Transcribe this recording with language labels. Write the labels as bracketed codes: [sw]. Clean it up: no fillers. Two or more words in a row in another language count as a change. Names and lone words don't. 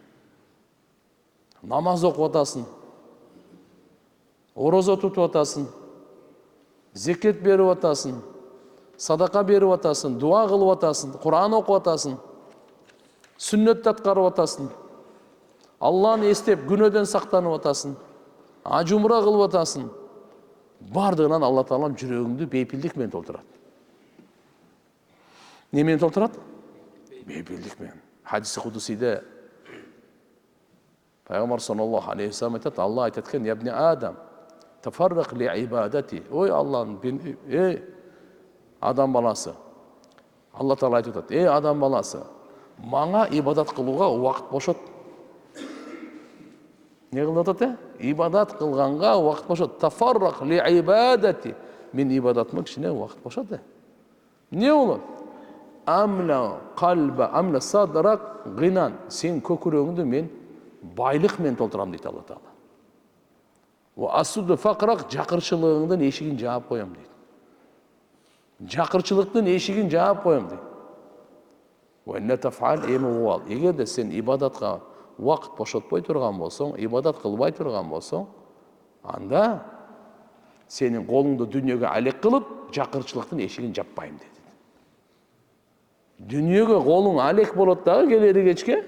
[ky] Намаз окуп атасың, орозо тутуп атасың, зекет берип атасың, садака берип атасың, дуа кылып атасың, Кур'ан окуп атасың, сүннөттү аткарып атасың, Алланы эстеп күнөөдөн сактанып атасың, ажумра кылып атасың. Бардыгынан Алла Таалам жүрөгүңдү бейпилдик менен толтурат. Не менен толтурат? Бейпилдик менен. Хадиси кудусиде Пайгамбар [ar] صلى الله عليه وسلم [ky] айтат, Алла айтат экен: [ar] "يا ابن آدم، تفرغ لعبادتي." [ky] Ой Алланын, адам баласы. Алла Таала айтып атат: адам баласы, мага ибадат кылууга убакыт бошот. Не кылып атат? Ибадат кылганга убакыт бошот. [ar] تفرغ لعبادتي. [ky] Мен ибадатыма кичине убакыт бошот. Не болот? [ar] أملأ قلبك، أملأ صدرك غنى. [ky] Сен көкүрөгүңдү мен байлык менен толтурам дейт Алла Таала. [ar] وأسد فقرك, [ky] жакырчылыгыңдын эшигин жаап коем дейт. Жакырчылыктын эшигин жаап коем дейт. Ва инна тафал эмуал. Эгерде сен ибадатка вакыт бошотпой турган болсоң, ибадат кылбай турган болсоң, анда сенин колуңду дүйнөгө алек кылып, жакырчылыктын эшигин жаппайм дейт. Дүйнөгө колуң алек болот дагы келери кечке.